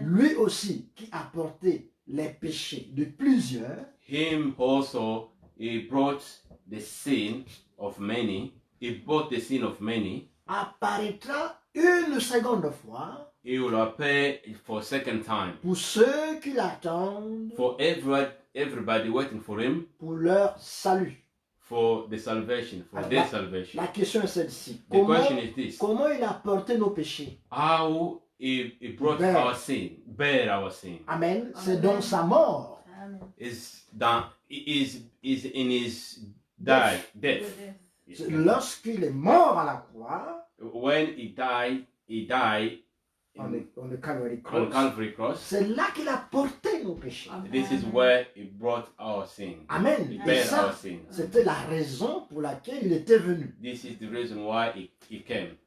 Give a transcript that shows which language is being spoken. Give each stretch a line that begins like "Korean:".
French: lui aussi qui a porté les péchés de plusieurs,
English: Him also he brought the sin of many. He brought the sin of many.
French: apparaîtra une seconde fois
English: He will appear for second time
French: pour ceux qui l'attendent
English: for everybody waiting for him
French: pour leur salut.
English: for the salvation, for their salvation.
French: La question est celle-ci.
English: The question is this:
French: Comment il a porté nos péchés?
English: how he brought Bear. our sin, bear our sin,
French: Amen. C'est Amen. dans sa mort. Amen.
English: is done is in his death. Goodness.
French: C'est lorsqu'il est mort à la croix,
English: When he died on in, the Calvary on cross, Calvary cross.
French: c'est là qu'il a porté nos péchés.
English: This is where he brought our sin. Amen. He
French: Et
English: bear
French: ça,
English: our sin.
French: c'était la raison pour laquelle il était venu
English: This is the reason why he came